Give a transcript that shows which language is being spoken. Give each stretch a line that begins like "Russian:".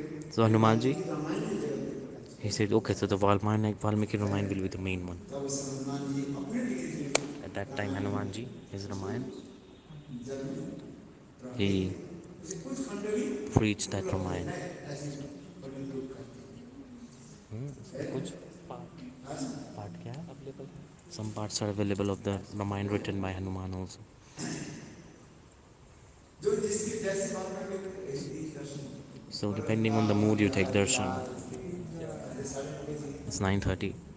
English: So Hanumanji, he said, okay, so the Valmiki Ramayana will be the main one. At that time, Hanumanji, his Ramayana, he preached that Ramayana.
Hindi: कुछ part क्या है?
English: Some parts are available of the Ramayana written by Hanuman also. So depending on the mood you take darshan. It's 9:30.